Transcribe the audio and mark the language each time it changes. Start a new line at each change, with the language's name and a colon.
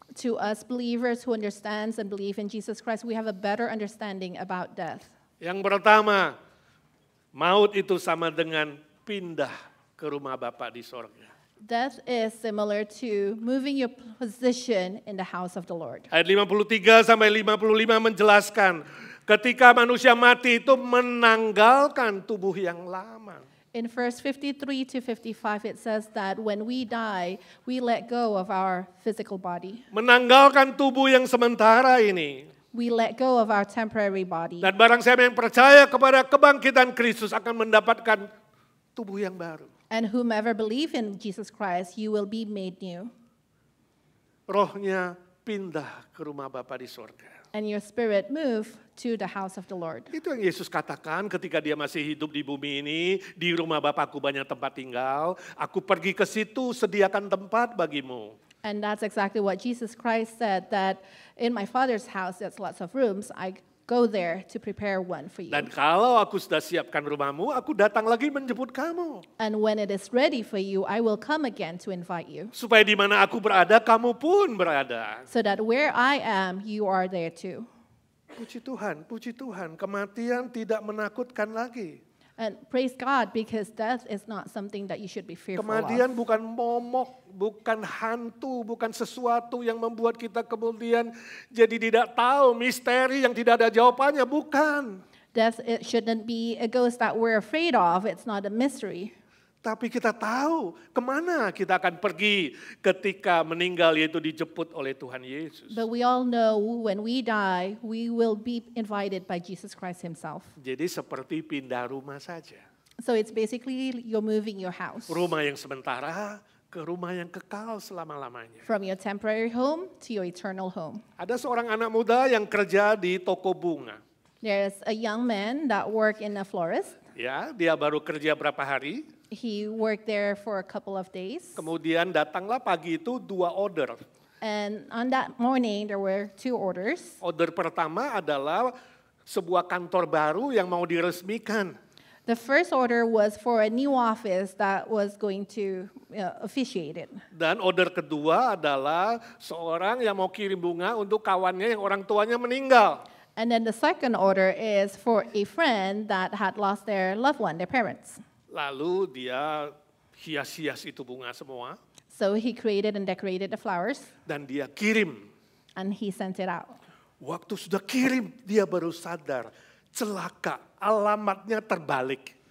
English: To us believers who understands and believe in Jesus Christ, we have a better understanding about death.
Indonesian: Yang pertama, maut itu sama dengan pindah ke rumah Bapa di sorga.
English: Death is similar to moving your position in the house of the Lord.
Indonesian: Ayat 53 sampai 55 menjelaskan ketika manusia mati itu menanggalkan tubuh yang lama.
English: In verse 53 to 55, it says that when we die, we let go of our physical body.
Indonesian: Menanggalkan tubuh yang sementara ini.
English: We let go of our temporary body.
Indonesian: Dan barang siapa yang percaya kepada kebangkitan Kristus akan mendapatkan tubuh yang baru.
English: And whomever believe in Jesus Christ, you will be made new.
Indonesian: Rohnya pindah ke rumah Bapa di sorga.
English: And your spirit move to the house of the Lord.
Indonesian: Itu yang Yesus katakan ketika dia masih hidup di bumi ini. Di rumah Bapakku banyak tempat tinggal. Aku pergi ke situ sediakan tempat bagimu.
English: And that's exactly what Jesus Christ said, that in my Father's house there's lots of rooms. I go there to prepare one for you.
Indonesian: Dan kalau aku sudah siapkan rumahmu, aku datang lagi menjemput kamu.
English: And when it is ready for you, I will come again to invite you.
Indonesian: Supaya di mana aku berada, kamu pun berada.
English: So that where I am, you are there too.
Indonesian: Puji Tuhan, kematian tidak menakutkan lagi.
English: And praise God, because death is not something that you should be fearful
Indonesian: Kematian bukan momok, bukan hantu, bukan sesuatu yang membuat kita kemudian jadi tidak tahu, misteri yang tidak ada jawabannya, bukan.
English: Death, it shouldn't be a ghost that we're afraid of. It's not a mystery.
Indonesian: Tapi kita tahu kemana kita akan pergi ketika meninggal, yaitu dijemput oleh Tuhan Yesus.
English: But we all know when we die, we will be invited by Jesus Christ himself.
Indonesian: Jadi seperti pindah rumah saja.
English: So it's basically you're moving your house
Indonesian: Rumah yang sementara ke rumah yang kekal selama-lamanya.
English: from your temporary home to your eternal home.
Indonesian: Ada seorang anak muda yang kerja di toko bunga.
English: There's a young man that worked in a florist.
Indonesian: Ya, dia baru kerja berapa hari,
English: He worked there for a couple of days.
Indonesian: kemudian datanglah pagi itu 2 order.
English: And on that morning, there were 2 orders.
Indonesian: Order pertama adalah sebuah kantor baru yang mau diresmikan.
English: The first order was for a new office that was going to officiate it.
Indonesian: Dan order kedua adalah seorang yang mau kirim bunga untuk kawannya yang orang tuanya meninggal.
English: And then the second order is for a friend that had lost their loved one, their parents.
Indonesian: Lalu dia hias-hias itu bunga semua
English: So he created and decorated the flowers,
Indonesian: dan dia kirim.
English: and he sent it out.
Indonesian: Waktu sudah kirim, dia baru sadar, celaka, alamatnya terbalik.